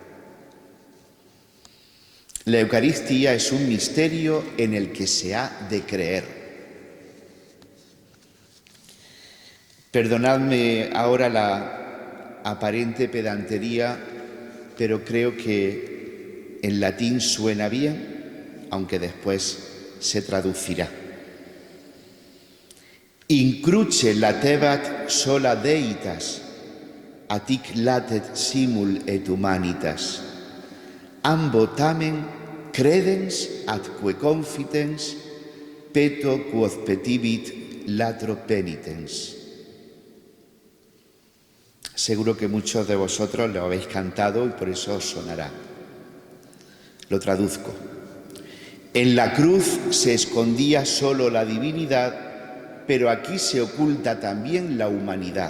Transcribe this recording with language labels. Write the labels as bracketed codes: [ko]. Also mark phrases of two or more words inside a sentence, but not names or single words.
[es] La Eucaristía es un misterio en el que se ha de creer. Perdonadme ahora la aparente pedantería, pero creo que en latín suena bien, aunque después se traducirá. [la] Incruce latebat sola deitas, atic latet simul et humanitas. Ambo tamen credens atque confitens, peto quod petibit latro penitens. [es] Seguro que muchos de vosotros lo habéis cantado y por eso os sonará. Lo traduzco. En la cruz se escondía solo la divinidad, pero aquí se oculta también la humanidad.